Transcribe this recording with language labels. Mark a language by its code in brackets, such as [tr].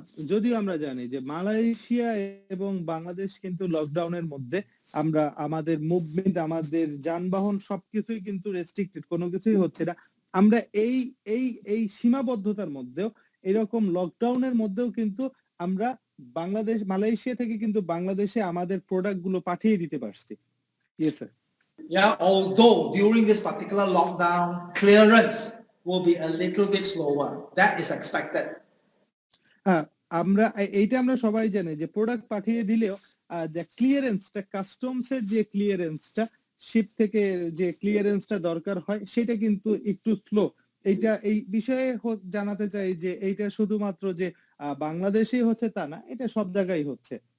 [bn] যদিও আমরা জানি যে মালয়েশিয়া এবং বাংলাদেশ কিন্তু লকডাউনের মধ্যে, আমরা আমাদের মুভমেন্ট, আমাদের যানবাহন সবকিছুই কিন্তু রেস্ট্রিক্টেড, কোনো কিছুই হচ্ছে না। আমরা এই সীমাবদ্ধতার মধ্যেও, এরকম লকডাউনের মধ্যেও কিন্তু আমরা মালয়েশিয়া থেকে কিন্তু বাংলাদেশে আমাদের প্রোডাক্ট গুলো পাঠিয়ে দিতে পারছি। [en] Yes, sir. Yeah, although during this particular lockdown, clearance will be a little bit slower. That is expected. [bn] আমরা সবাই জানি যে প্রোডাক্ট পাঠিয়ে দিলেও যে ক্লিয়ারেন্সটা, কাস্টমসের যে ক্লিয়ারেন্সটা, শিপ থেকে যে ক্লিয়ারেন্সটা দরকার হয়, সেটা কিন্তু একটু স্লো। এই বিষয়ে জানাতে চাই যে এইটা শুধুমাত্র যে বাংলাদেশেই হচ্ছে তা না, এটা সব জায়গায় হচ্ছে।